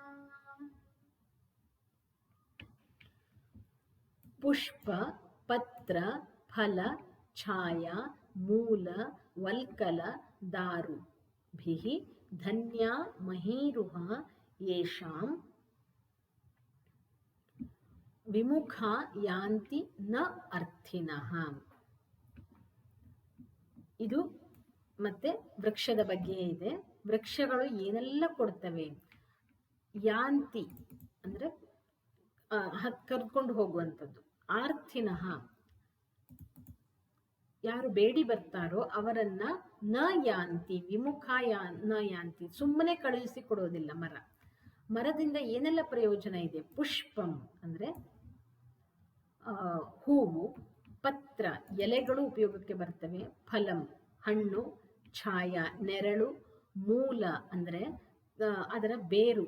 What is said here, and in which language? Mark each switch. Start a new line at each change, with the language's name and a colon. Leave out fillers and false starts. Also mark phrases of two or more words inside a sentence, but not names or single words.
Sanskrit: पुष्प पत्र फल छाया मूल वल्कल दारुभिः धन्या महीरुहा येषां विमुखा ಯಾಂತಿ ನ ಅರ್ಥಿನಃ.
Kannada: ಇದು ಮತ್ತೆ ವೃಕ್ಷದ ಬಗ್ಗೆ ಇದೆ. ವೃಕ್ಷಗಳು ಏನೆಲ್ಲ ಕೊಡ್ತವೆ? ಯಾಂತಿ ಅಂದ್ರೆ ಕರ್ಕೊಂಡು ಹೋಗುವಂಥದ್ದು. ಆರ್ಥಿನಃ ಯಾರು ಬೇಡಿ ಬರ್ತಾರೋ ಅವರನ್ನ
Sanskrit: ನ ಯಾಂತಿ ವಿಮುಖ ನ ಯಾಂತಿ,
Kannada: ಸುಮ್ಮನೆ ಕಳುಹಿಸಿ ಕೊಡೋದಿಲ್ಲ. ಮರದಿಂದ ಏನೆಲ್ಲ ಪ್ರಯೋಜನ ಇದೆ? ಪುಷ್ಪಂ ಅಂದ್ರೆ ಹೂವು, ಪತ್ರ ಎಲೆಗಳು ಉಪಯೋಗಕ್ಕೆ ಬರ್ತವೆ, ಫಲಂ ಹಣ್ಣು, ಛಾಯ ನೆರಳು, ಮೂಲ ಅಂದ್ರೆ ಅದರ ಬೇರು.